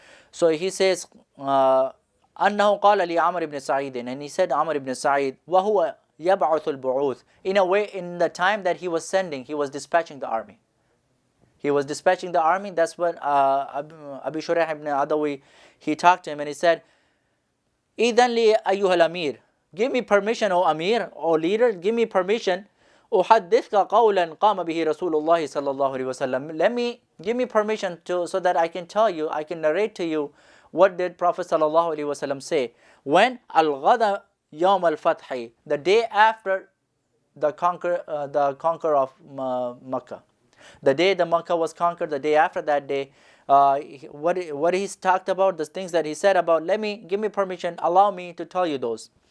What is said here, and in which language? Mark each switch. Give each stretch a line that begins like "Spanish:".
English: So he says,
Arabic: أنه قال لعمر بن سعيد,
English: and he said Amr ibn Sa'id,
Arabic: وهو يبعث البعوث,
English: in a way, in the time that he was dispatching the army. He was dispatching the army. That's what Abi Shurayh ibn Adawi, he talked to him and he said,
Arabic: إذن لي أيها الأمير,
English: give me permission, O Amir, O leader, give me permission.
Arabic: أحدثك قولا قام به رسول الله صلى الله عليه وسلم.
English: Give me permission so that I can tell you, I can narrate to you what did Prophet صلى الله عليه وسلم say. When
Arabic: الغد يوم الفتح,
English: the day after the conquer of Makkah. The day the Makkah was conquered, the day after that day, what he's talked about, the things that he said about, give me permission, allow me to tell you those.